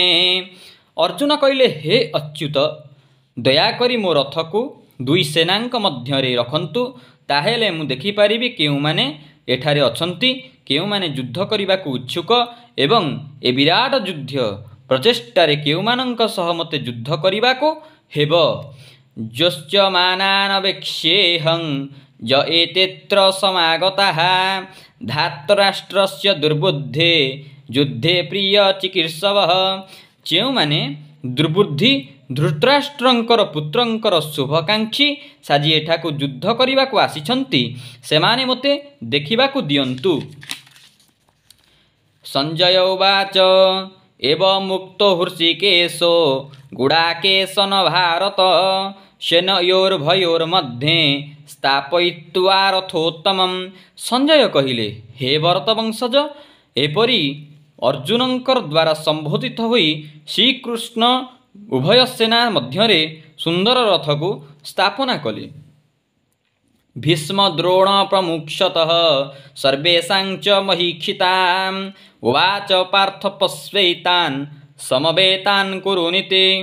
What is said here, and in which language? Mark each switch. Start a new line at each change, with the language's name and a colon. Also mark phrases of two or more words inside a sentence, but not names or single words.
Odia: ଅର୍ଜୁନ କହିଲେ, ହେ ଅଚ୍ୟୁତ, ଦୟାକରି ମୋ ରଥକୁ ଦୁଇ ସେନାଙ୍କ ମଧ୍ୟରେ ରଖନ୍ତୁ, ତାହାହେଲେ ମୁଁ ଦେଖିପାରିବି କେଉଁମାନେ ଏଠାରେ ଅଛନ୍ତି, କେଉଁମାନେ ଯୁଦ୍ଧ କରିବାକୁ ଇଚ୍ଛୁକ ଏବଂ ଏ ବିରାଟ ଯୁଦ୍ଧ ପ୍ରଚେଷ୍ଟାରେ କେଉଁମାନଙ୍କ ସହ ମତେ ଯୁଦ୍ଧ କରିବାକୁ ହେବ।
Sanskrit: जोश्चमानानवेक्ष्येऽहं य एतेऽत्र समागताः धातराष्ट्रस्य दुर्बुद्धे युद्धे प्रिय चिकीर्षवः।
Odia: ଯେଉଁମାନେ ଦୁର୍ବୁଦ୍ଧି ଧୃତରାଷ୍ଟ୍ରଙ୍କର ପୁତ୍ରଙ୍କର ଶୁଭକାଂକ୍ଷୀ ସାଜି ଏଠାକୁ ଯୁଦ୍ଧ କରିବାକୁ ଆସିଛନ୍ତି, ସେମାନେ ମୋତେ ଦେଖିବାକୁ ଦିଅନ୍ତୁ।
Sanskrit: ସଞ୍ଜୟ ଉବାଚ एवं मुक्तो हृषिकेशो गुडाकेशन भारत सेनयोर्भयोर्मध्ये स्थापयित्वा रथोत्तमं।
Odia: ସଞ୍ଜୟ କହିଲେ, हे ଭରତ ବଂଶଜ, ଏପରି ଅର୍ଜୁନଙ୍କର ଦ୍ୱାରା ସମ୍ବୋଧିତ ହୋଇ ଶ୍ରୀକୃଷ୍ଣ ଉଭୟ ସେନା ମଧ୍ୟରେ ସୁନ୍ଦର ରଥକୁ ସ୍ଥାପନା କଲେ।
Sanskrit: ଭୀଷ୍ମ ଦ୍ରୋଣ ପ୍ରମୁଖ୍ୟତଃ ସର୍ବେଷାଂ ଚ ମହୀକ୍ଷିତାଂ ଉବାଚ ପାର୍ଥ ପଶ୍ୟୈତାନ୍ ସମବେତାନ୍ କୁରୁନିତେ।